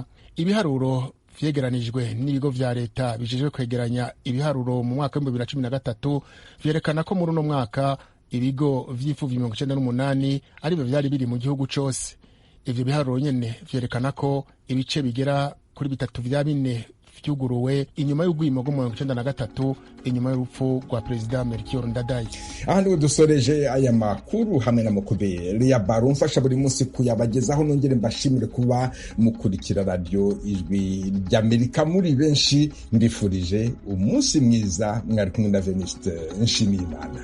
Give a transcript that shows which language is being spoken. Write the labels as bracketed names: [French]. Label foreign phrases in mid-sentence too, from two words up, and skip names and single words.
[Rundi] Ibiharuro vyegeranijwe n'ibigo vya leta bijejwe kwegeranya ibiharuro mu mwaka wa 2013 vyerekana ko muri uno mwaka ibigo vy'imfuvyi 98 aribyo vyari biri mu gihugu cose. Ivyo biharuro nyene vyerekana ko ibice bigera kuri 3 vya 4 vyuguruwe inyuma y'urwimo rwo 1993 inyuma y'urupfu rwa perezida Melchior Ndadaye. Aha niwe dusoreje aya makuru hamwe na Mukubeli ya Baro mfasha buri munsi kuyabagezaho. Nongere mbashimire kuba mukurikira radio Ijwi ry'Amerika muri benshi. Ndifurije umunsi mwiza. Mwari kumwe na Venuste Nshimiyimana.